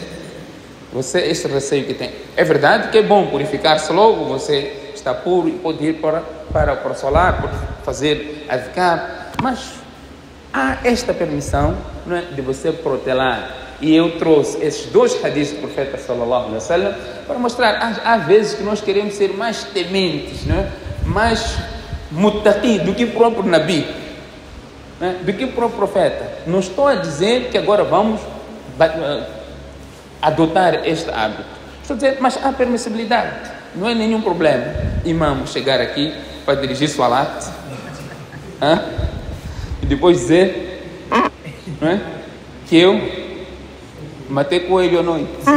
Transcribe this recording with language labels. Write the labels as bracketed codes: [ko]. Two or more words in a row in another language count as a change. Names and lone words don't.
[pt] Este receio que tem. É verdade que é bom purificar-se logo, você está puro e pode ir para o solar, pode fazer adhkar, mas há esta permissão, não é, de você protelar. E eu trouxe esses dois hadiths do profeta [ar] صلى الله عليه وسلم [pt] para mostrar, há vezes que nós queremos ser mais tementes, não é? Mais muttaqi do que o próprio Nabi, não é? Do que o próprio profeta. Não estou a dizer que agora vamos adotar este hábito. Estou a dizer, mas há permissibilidade. Não é nenhum problema imam chegar aqui para dirigir salat e depois dizer, não é, que eu matei coelho à noite.